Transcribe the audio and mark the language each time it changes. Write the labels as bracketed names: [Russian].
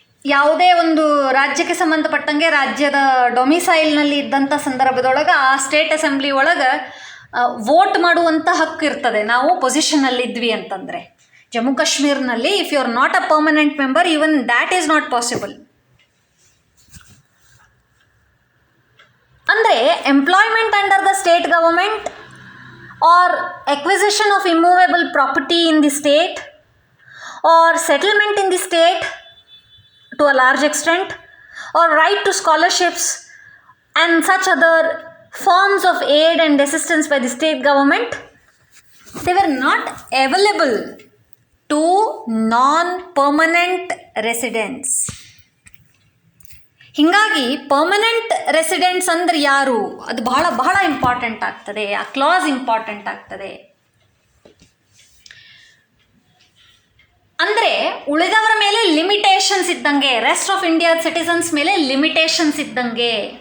[Kannada] ಯಾವುದೇ ಒಂದು ರಾಜ್ಯಕ್ಕೆ ಸಂಬಂಧಪಟ್ಟಂಗೆ ರಾಜ್ಯದ ಡೊಮಿಸೈಲ್ನಲ್ಲಿ ಇದ್ದಂಥ ಸಂದರ್ಭದೊಳಗೆ ಆ ಸ್ಟೇಟ್ ಅಸೆಂಬ್ಲಿ ಒಳಗೆ ವೋಟ್ ಮಾಡುವಂಥ ಹಕ್ಕು ಇರ್ತದೆ. ನಾವು ಪೊಸಿಷನಲ್ಲಿ ಇದ್ವಿ ಅಂತಂದರೆ Jammu ಕಾಶ್ಮೀರ್ನಲ್ಲಿ [English] If you are not a permanent member even that is not possible. [Kannada] ಅಂದರೆ [English] Employment under the state government or acquisition of immovable property in the state or settlement in the state to a large extent or right to scholarships and such other forms of aid and assistance by the state government, they were not available to non-permanent residents. [Kannada] ಹೀಗಾಗಿ permanent residents ಅಂದ್ರೆ ಯಾರು, ಅದು ಬಹಳ ಬಹಳ important ಆಗ್ತದೆ. ಆ class important ಆಗ್ತದೆ. ಅಂದರೆ ಉಳಿದವರ ಮೇಲೆ ಲಿಮಿಟೇಷನ್ಸ್ ಇದ್ದಂಗೆ, ರೆಸ್ಟ್ ಆಫ್ ಇಂಡಿಯಾದ ಸಿಟಿಸನ್ಸ್ ಮೇಲೆ ಲಿಮಿಟೇಷನ್ಸ್ ಇದ್ದಂಗೆ.